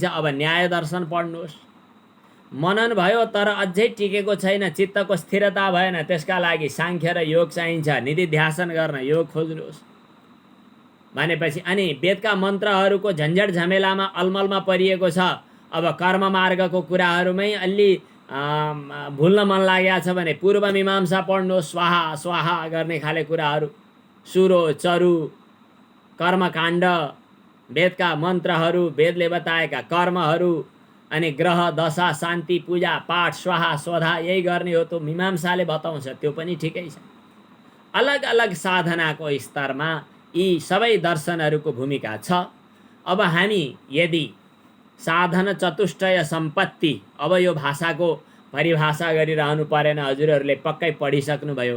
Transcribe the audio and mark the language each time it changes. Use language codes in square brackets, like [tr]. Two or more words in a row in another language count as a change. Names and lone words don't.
[ne] अब न्याय दर्शन पढ्नुहोस्। मनन भयो तर अझै टिकेको छैन, चित्तको स्थिरता भएन, त्यसका लागि सांख्य र योग चाहिन्छ। निधिध्यासन गर्न योग खोज्नुहोस् भनेपछि अनि वेदका मन्त्रहरूको झन्झट झमेलामा अलमलमा परिएको छ। अब कर्म मार्गको कुराहरूमै अलि भुल्न मन लागेको छ भने पूर्व मीमांसा पढ्नुहोस्। स्वाहा स्वाहा गर्ने खाले कुराहरू, सुरो चरु, कर्मकाण्ड, वेदका मन्त्रहरू, वेदले बताएका कर्महरू, अनि ग्रह दशा, शान्ति, पूजा पाठ, स्वाहा स्वधा यही गर्ने हो त मीमांसाले बताउँछ, त्यो पनि ठिकै छ। अलग अलग साधनाको स्तरमा यी सबै दर्शनहरूको भूमिका छ। अब हामी यदि साधन चतुष्टय सम्पत्ति, अब यो भाषाको परिभाषा गरिरहनु परेन, हजुरहरूले पक्कै पढिसक्नुभयो।